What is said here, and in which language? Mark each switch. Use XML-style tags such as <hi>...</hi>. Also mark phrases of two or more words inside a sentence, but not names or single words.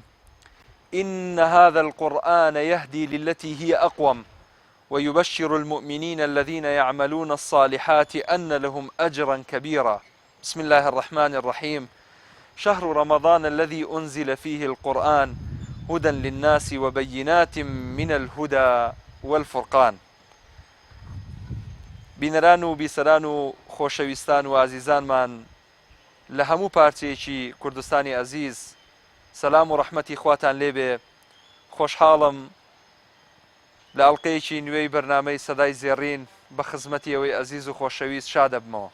<ar>إن هذا القرآن يهدي للتي هي أقوم ويبشر المؤمنين الذين يعملون الصالحات أن لهم أجرا كبيرا. بسم الله الرحمن الرحيم. شهر رمضان الذي أنزل فيه القرآن هدى للناس وبينات من الهدى والفرقان.</ar> <ckb>بینەران و بیسەران و خۆشەویستان و ئازیزانمان لە هەموو پارچەیەکی کوردستانی ئەزیز سەلام و ڕەحمەتی خواتان لێبێ. خۆشحاڵم لە ئەڵقەیەکی نوێی بەرنامەی سەدای زێڕین بە خزمەتی ئەوەی ئەزیز و خۆشەویست شادە بمەوە.</ckb>